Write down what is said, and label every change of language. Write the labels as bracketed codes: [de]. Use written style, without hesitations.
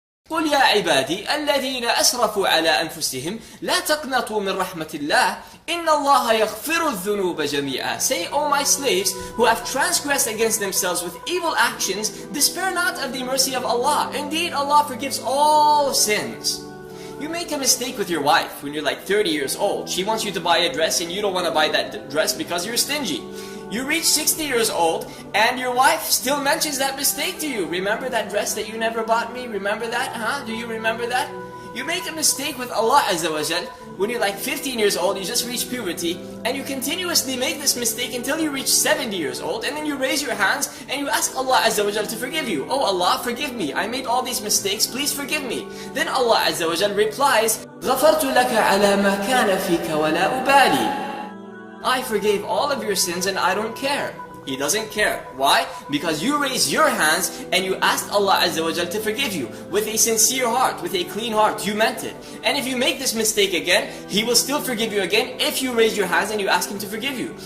[ar] قل يا عبادي الذين أسرفوا على أنفسهم لا تقنطوا من رحمة الله إن الله يغفر الذنوب جميعا. [en] Say, O my slaves who have transgressed against themselves with evil actions, despair not of the mercy of Allah. Indeed, Allah forgives all sins. You make a mistake with your wife when you're like 30 years old. She wants you to buy a dress and you don't want to buy that dress because you're stingy. You reach 60 years old and your wife still mentions that mistake to you. Remember that dress that you never bought me? Remember that? Huh? Do you remember that? You make a mistake with Allah Azza wa Jal when you're like 15 years old, you just reach puberty, and you continuously make this mistake until you reach 70 years old, and then you raise your hands and you ask Allah Azza wa Jal to forgive you. Oh Allah, forgive me. I made all these mistakes. Please forgive me. Then Allah Azza wa Jal replies, [ar] غَفَرْتُ لَكَ عَلَى مَا كَانَ فِيكَ وَلَا أُبَالِي. [en] I forgave all of your sins and I don't care. He doesn't care. Why? Because you raised your hands and you asked Allah Azza wa Jal to forgive you with a sincere heart, with a clean heart. You meant it. And if you make this mistake again, He will still forgive you again if you raise your hands and you ask Him to forgive you.